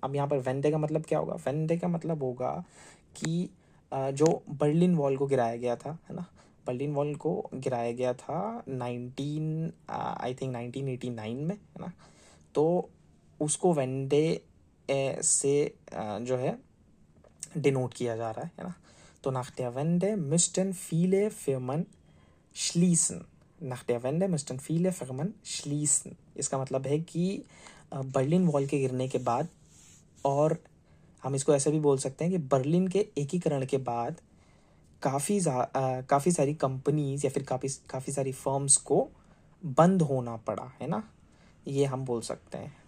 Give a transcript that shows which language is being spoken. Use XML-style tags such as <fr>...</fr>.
<hi>अब यहाँ पर Wende का मतलब क्या होगा? Wende का मतलब होगा कि जो बर्लिन वॉल को गिराया गया था, है ना, बर्लिन वॉल को गिराया गया था 1989 में, है ना। तो उसको वेंडे से जो है डिनोट किया जा रहा है ना।</hi> <de>तो nach der Wende müssten viele Firmen schließen. Nach der Wende müssten viele Firmen schließen.</de> <hi>इसका मतलब है कि बर्लिन वॉल के गिरने के बाद, और हम इसको ऐसे भी बोल सकते हैं कि बर्लिन के एकीकरण के बाद काफ़ी सारी कंपनीज या फिर काफ़ी सारी फर्म्स को बंद होना पड़ा, है ना, ये हम बोल सकते हैं।</hi>